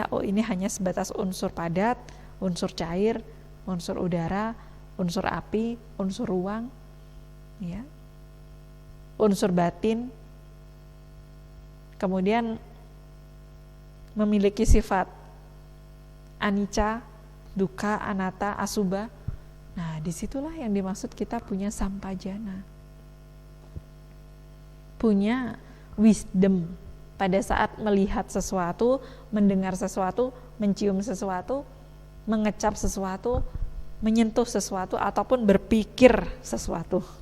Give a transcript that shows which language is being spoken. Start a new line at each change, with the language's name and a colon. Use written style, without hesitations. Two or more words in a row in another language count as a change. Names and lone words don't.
Indonesian: Oh ini hanya sebatas unsur padat, unsur cair, unsur udara, unsur api, unsur ruang, ya, unsur batin. Kemudian memiliki sifat
Pali: anicca, dukkha, anatta,
Indonesian: asubha. Nah, disitulah yang dimaksud kita punya sampajana. Punya wisdom pada saat melihat sesuatu, mendengar sesuatu, mencium sesuatu. mengecap sesuatu, menyentuh sesuatu, ataupun berpikir sesuatu.